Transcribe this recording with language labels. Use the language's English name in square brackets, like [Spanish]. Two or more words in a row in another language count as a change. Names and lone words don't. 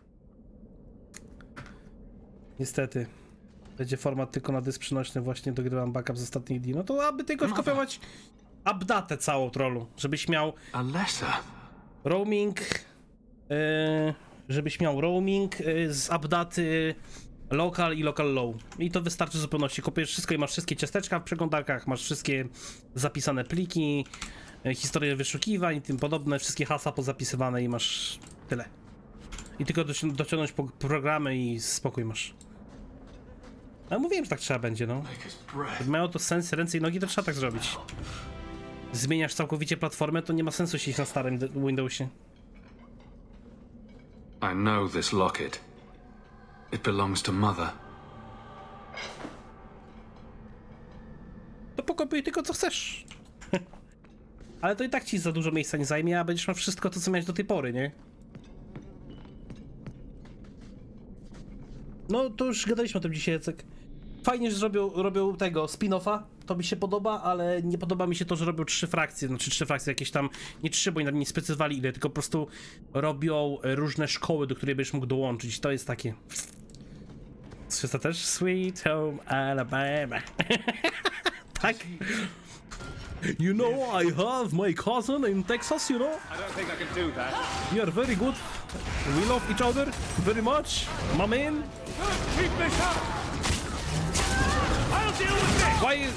[Polish] Niestety. Będzie format tylko na dysk przenośny, właśnie dogrywam backup z ostatnich dni. No to aby tylko skopiować updatę całą trollu, żebyś miał roaming, żebyś miał roaming z updaty local i local low. I to wystarczy w zupełności. Kopiujesz wszystko i masz wszystkie ciasteczka w przeglądarkach, masz wszystkie zapisane pliki, historie wyszukiwań i tym podobne, wszystkie hasła pozapisywane i masz tyle. I tylko dociągnąć programy i spokój masz. Ale mówiłem, że tak trzeba będzie, no. Gdyby miało to sens, ręce i nogi, to trzeba tak zrobić. Zmieniasz całkowicie platformę, to nie ma sensu siedzieć na starym Windowsie. [English] I know this locket. It belongs to Mother. [Polish] To pokopiuj tylko co chcesz. Ale to i tak ci za dużo miejsca nie zajmie, a będziesz miał wszystko to, co miałeś do tej pory, nie? No to już gadaliśmy o tym dzisiaj, Jacek. Fajnie, że robią tego spin-offa, to mi się podoba, ale nie podoba mi się to, że robią 3 frakcje, znaczy 3 frakcje jakieś tam, nie 3, bo nawet nie specyfikowali ile, tylko po prostu robią różne szkoły, do której będziesz mógł dołączyć, to jest takie... Czy to też? Sweet Home Alabama. Tak? [English] You know, I have my cousin in Texas, you know? I don't think I can do that. You are very good. We love each other very much, my man. Keep this up! I'll deal with this!